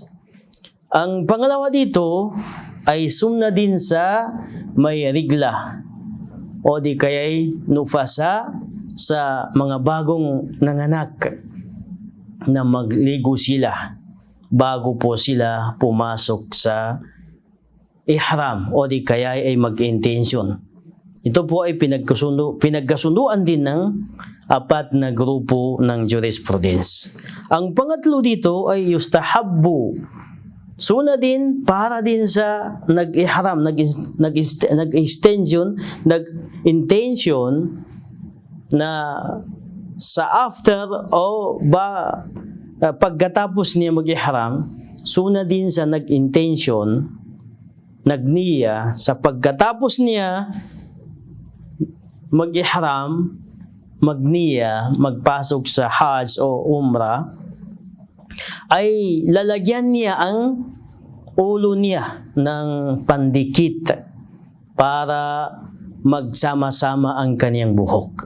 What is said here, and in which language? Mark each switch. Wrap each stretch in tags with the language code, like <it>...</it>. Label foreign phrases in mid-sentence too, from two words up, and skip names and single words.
<tl>Ang pangalawa dito ay sunna din sa may regla o di kaya'y nufasa sa mga bagong nanganak na magligo sila bago po sila pumasok sa ihram o di kaya ay mag-intention. Ito po ay pinagkasunduan din ng 4 na grupo ng jurisprudence. Ang pangatlo dito ay yustahabbu. Sunna din para din sa nag-ihram, nag-extension, nag-intention na sa after o pagkatapos niya mag-ihram, sunna din sa nag-intention, nagniya sa pagkatapos niya mag-ihram, magniya, magpasok sa Hajj o Umrah, ay lalagyan niya ang ulo niya ng pandikit para magsama-sama ang kaniyang buhok.</tl>